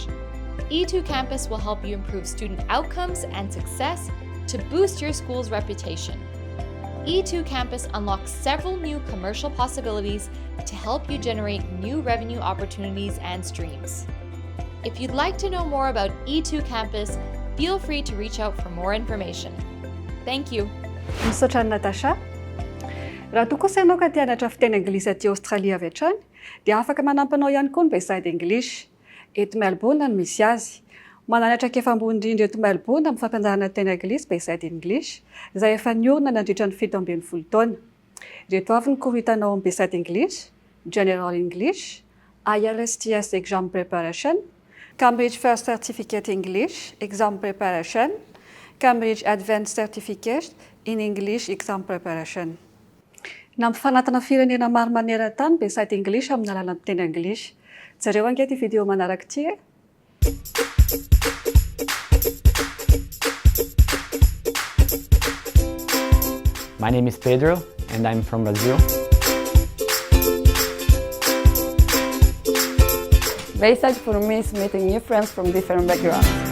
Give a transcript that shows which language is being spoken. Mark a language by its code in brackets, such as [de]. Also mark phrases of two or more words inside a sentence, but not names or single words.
[en] E2 Campus will help you improve student outcomes and success to boost your school's reputation. E2 Campus unlocks several new commercial possibilities to help you generate new revenue opportunities and streams. If you'd like to know more about E2 Campus, feel free to reach out for more information. Thank you. [mg] Misaotra ny Natasha. Raha toa kosa ianao ka te-hianatra fiteny anglisy aty Aostralia avy hatrany, dia afaka manampy anao ihany koa ny Bayside English. Eto Melbourne no misy azy. Mananatra efa ambony indrindra eto Melbourne amin'ny fampianarana teny anglisy Bayside English, izay efa niorina nandritra ny 17 taona. Ireto avy ny cours hitanao amin'ny Bayside English: General English, IELTS Exam Preparation, Cambridge First Certificate English Exam Preparation, Cambridge Advanced Certificate in English Exam Preparation. Nampifanatana firenena maro maneran-tany Bayside English amin'ny alalan'ny teny anglisy. Jareo anketo video manaraka ity e. [en] My name is Pedro and I'm from Brazil. Bayside for me is meeting new friends from different backgrounds.